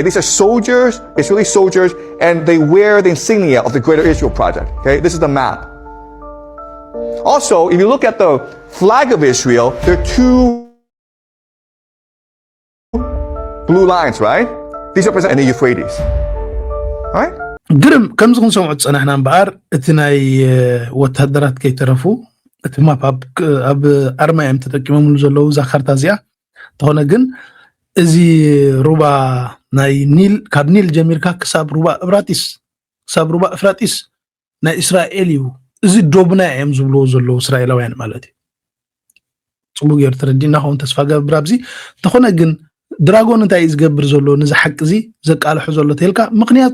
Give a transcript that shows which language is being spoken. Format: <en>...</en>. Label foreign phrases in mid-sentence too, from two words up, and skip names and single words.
<en>These are soldiers, Israeli soldiers, and they wear the insignia of the Greater Israel Project, okay? This is the map. Also, if you look at the flag of Israel, there are two blue lines, right? These represent the Euphrates, right?</en> <ti>ግርም ከምዚ ክንሰምዑ ፀናሕና እምበኣር እቲ ናይ ወታደራት ከይተረፉ እቲ ማፕ ኣብ ኣርማ እዮም ተጠቂሞምሉ ዘለዉ እዛ ካርታ እዚኣ ተኾነ ግን እዚ ሩባ ናይ ኒል ካብ ኒል ጀሚርካ ክሳብ ሩባ እፍራጢስ ናይ እስራኤል እዩ እዚ ዶብና እዮም ዝብልዎ ዘለዉ እስራኤላውያን ማለት እዩ ፅቡቅ ጌር ተረዲና ኸውን ተስፋ ገብር ኣብዚ ተኾነ ግን ድራጎን እንታይ ዝገብር ዘሎ ነዚ ሓቂ እዚ ዘቃልሑ ዘሎ ተልካ ምክንያቱ</ti>